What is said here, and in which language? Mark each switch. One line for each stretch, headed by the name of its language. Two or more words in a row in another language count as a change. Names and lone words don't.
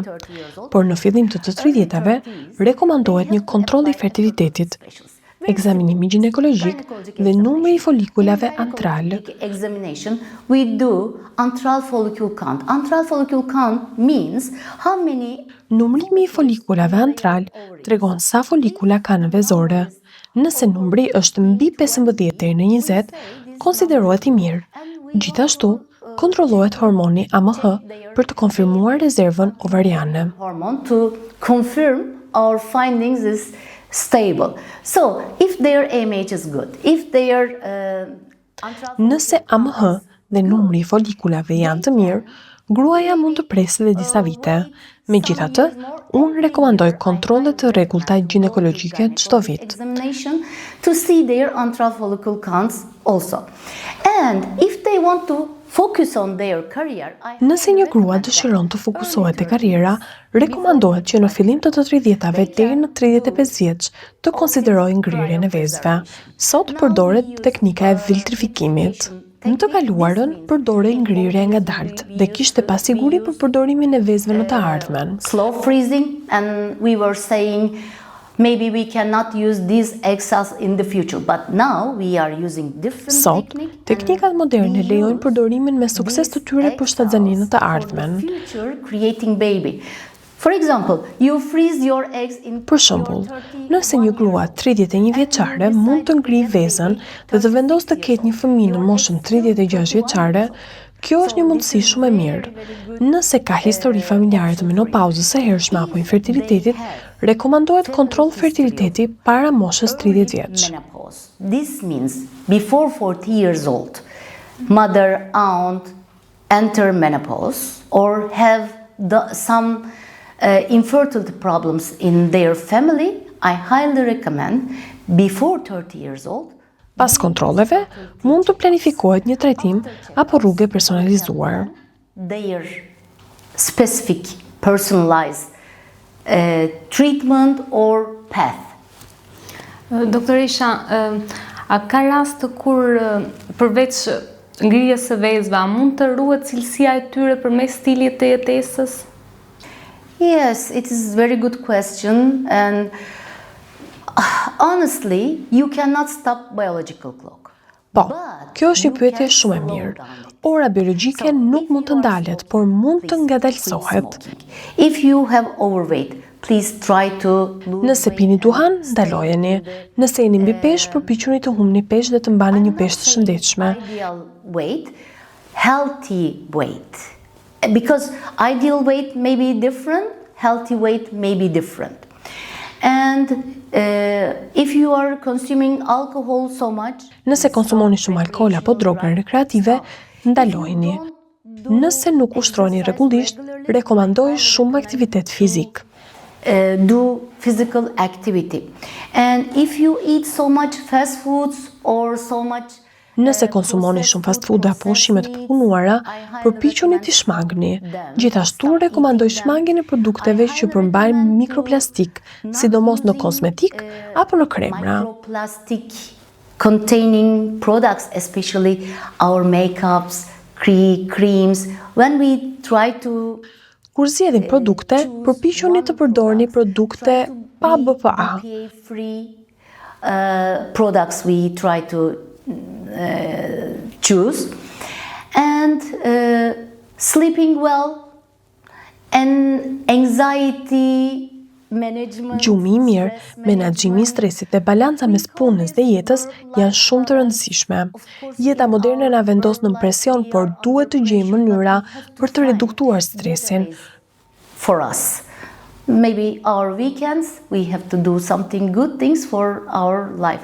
Albanian: Por në fillim të 30-tave, rekomandohet një kontroll i fertilitetit, ekzaminimi ginekologjik dhe numri i folikulave antral.
English: Examination, we do antral follicle count. Antral follicle count means how many.
Albanian: Numrimi i folikulave antral tregon sa folikula ka në vezore. Nëse numri është mbi 15 deri në 20, konsiderohet i mirë. Gjithashtu, kontrollohet hormoni AMH për të konfirmuar rezervën ovariane.
English: Hormone to confirm our findings is stable. So, if their AMH is good, if their
Albanian: Nëse AMH dhe numri i folikulave janë të mirë, gruaja mund të presë dhe disa vite. Megjithatë, unë rekomandoj kontrolle të rregullta ginekologjike çdo vit.
English: examination to see their antral follicle counts also. And if they want to focus on their career,
Albanian: Nëse një grua dëshiron të fokusohet te karriera, rekomandohet që në fillim të 30-tave deri në 35 vjeç të konsiderojë ngrirjen e vezëve. Sot përdoret teknika e viltrifikimit. Në të kaluarën përdorej ngrirje ngadalt dhe kishte pasiguri për përdorimin e vezëve në të ardhmen.
English: slow freezing, and we were saying maybe we cannot use these egg cells in the future, but now we are using different
Albanian: Sot, teknikat moderne lejojnë përdorimin me sukses të tyre për shtatzaninë të ardhmen.
English: future creating baby. For example, you freeze your eggs in
Albanian: Për shembull, nëse një grua 31 vjeçare mund të ngrijë vezën dhe të vendosë të ketë një fëmijë në moshën 36 vjeçare, kjo është një mundësi shumë e mirë. Nëse ka histori familjare të menopauzës së hershme apo infertilitetit, rekomandohet kontroll fertiliteti para moshës 30 vjeç.
English: menopause. This means before 40 years old, mother, aunt enter menopause or have some infertility problems in their family, I highly recommend before 30 years old.
Albanian: Pas kontrolleve, mund të planifikohet një trajtim apo rrugë personalizuar.
English: Their specific personalized treatment or path.
Albanian: Doktoresha, A ka rast kur përveç ngrirjes së vezëve, a mund të ruhet cilësia e tyre përmes stilit të jetesës?
English: Yes, it is a very good question, and honestly, you cannot stop biological clock.
Albanian: Po, kjo është një pyetje shumë e mirë. Ora biologjike nuk mund të ndalet, por mund të ngadalësohet.
English: If you have overweight, please try to lose
Albanian: Nëse pini duhan, ndalojeni. Nëse jeni mbi peshë, përpiquni të humni peshë dhe të mbani një peshë të shëndetshme.
English: ideal weight, healthy weight. Because ideal weight may be different, healthy weight may be different. And if you are consuming alcohol so much,
Albanian: Nëse konsumoni shumë alkool apo droga rekreative, ndalojeni. Nëse nuk ushtroni rregullisht, rekomandoj shumë aktivitet fizik.
English: do physical activity. And if you eat so much fast foods or so much
Albanian: Nëse konsumoni shumë
English: fast food
Albanian: apo ushqime të papunuara, përpiquni t'i shmangni. Gjithashtu rekomandoj shmangjen e produkteve që përmbajnë mikroplastik, sidomos në kozmetik apo në kremra.
English: microplastic containing products, especially our makeups, creams, when we try to
Albanian: Kur zgjedhin produkte, përpiquni të përdorni produkte pa BPA.
English: BPA-free products we try to choose, and sleeping well, and anxiety management.
Albanian: Gjumi i mirë, menaxhimi i stresit dhe balanca mes punës dhe jetës janë shumë të rëndësishme. Jeta moderne na vendos në presion, por duhet të gjejmë mënyra për të reduktuar stresin.
English: For us, maybe our weekends we have to do something good things for our life.